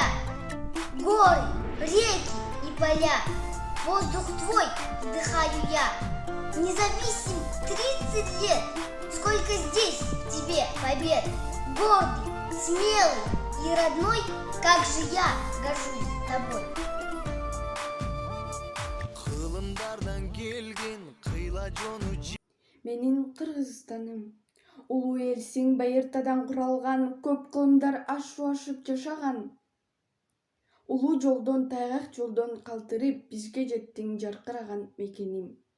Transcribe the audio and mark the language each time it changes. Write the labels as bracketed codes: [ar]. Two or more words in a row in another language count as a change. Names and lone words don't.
[ru] Горы, реки и поля, воздух твой вдыхаю я. Независим 30 лет, сколько здесь в тебе побед. Гордый, смелый и родной, как же я горжусь тобой. [ky] Менин Кыргызстаным. Улуу элсиң байыртадан куралган, көп кылымдар ашып жашаган. Улуу жолдон, тайгак жолдон калтырып, бизге жеттиң жаркыраган мекеним.